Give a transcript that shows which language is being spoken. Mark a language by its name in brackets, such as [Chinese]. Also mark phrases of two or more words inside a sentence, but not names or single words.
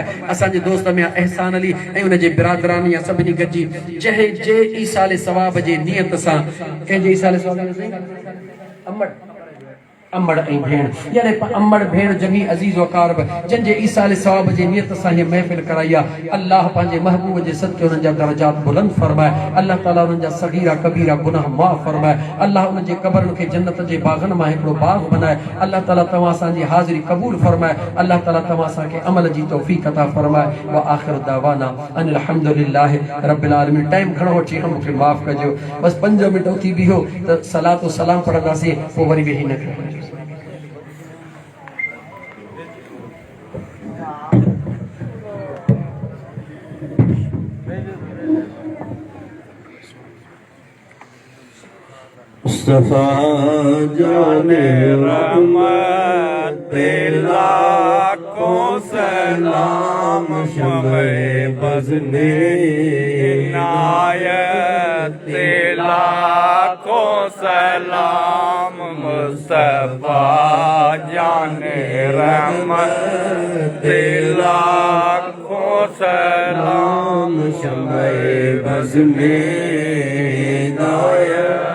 [Sindhi] असांजे दोस्त में एहसान अली ऐं उनजे बिरादरानी या सभिनी गॾिजी जंहिं जे ईसाले सवाब जे नियत सां कंहिंजे ईसाले सवाब अमड़ अम्बड़ ऐं भेण यानी अम्बड़ भेण जंगी अजीज़ वकारब जंहिंजे ईसाले सवाब जे नियत सां हीअ महफ़िल कराई आहे। अल्लाह पंहिंजे महबूब जे सदके उन्हनि जा दरजात बुलंद फरमाए। अल्लाह ताला उन्हनि जा सगीरा कबीरा गुनाह माफ़ फरमाए। अल्लाह उन्हनि जे क़ब्रनि खे जन्नत जे बाग़नि मां हिकिड़ो बाग़ बनाए। अल्लाह ताला तव्हां असांजी हाज़िरी क़बूल फरमाए। अल्लाह ताला तव्हां असांखे अमल जी तौफ़ीक़ अता फरमाए। [Arabic] وآخر دعوانا أن الحمد لله رب العالمين. [Sindhi] टाइम घणो वठी वियो, मूंखे माफ़ कजो। बस 5 मिंट उथी बीहो त सलात व सलाम पढ़ंदासीं, पोइ वरी वेही न कयो। [Urdu] مصطفیٰ جانِ رحمت لاکھوں سلام شمعِ بزمِ عنایت لاکھوں سلام مصطفیٰ جانِ رحمت لاکھوں سلام شمعِ بزمِ عنایت